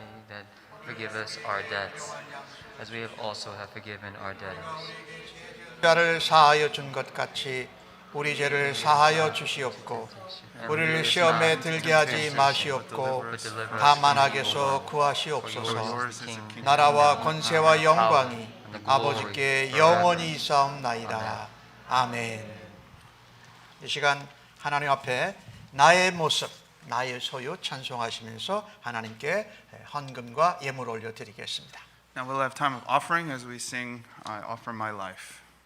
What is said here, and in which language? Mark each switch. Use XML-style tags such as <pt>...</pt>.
<en>That forgive us our debts, as we have also have forgiven our debtors.</en> <ko>죄를 사하여 준 것 같이 우리 죄를 사하여 주시옵고 우리를 시험에 들게 하지 마시옵고 다만 악에서 구하시옵소서. 나라와 권세와 영광이 아버지께 영원히 있사옵나이다. 아멘. 이 시간 하나님 앞에 나의 모습, 나의 소유 찬송하시면서 하나님께 헌금과 예물 올려드리겠습니다.</ko> <en>Now we'll have time of offering as we sing I Offer My Life.</en>